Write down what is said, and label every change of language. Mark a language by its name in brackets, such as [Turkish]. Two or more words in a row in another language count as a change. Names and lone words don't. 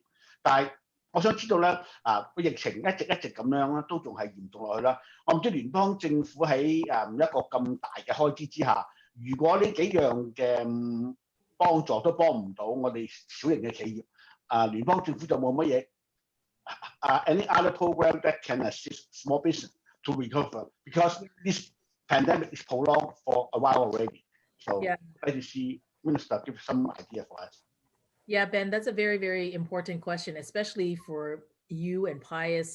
[Cantonese] 但係我想知道咧，個疫情一直咁樣咧，都仲係嚴重落去啦。我唔知聯邦政府喺一個咁大嘅開支之下，如果呢幾樣嘅幫助都幫唔到我哋小型嘅企業，聯邦政府就冇乜嘢 [English] any other program that can assist small business to recover because this pandemic is prolonged for a while already. So I'd like to see Minister give some idea for us. Yeah, Ben, that's a very, very important question, especially for you and Pius.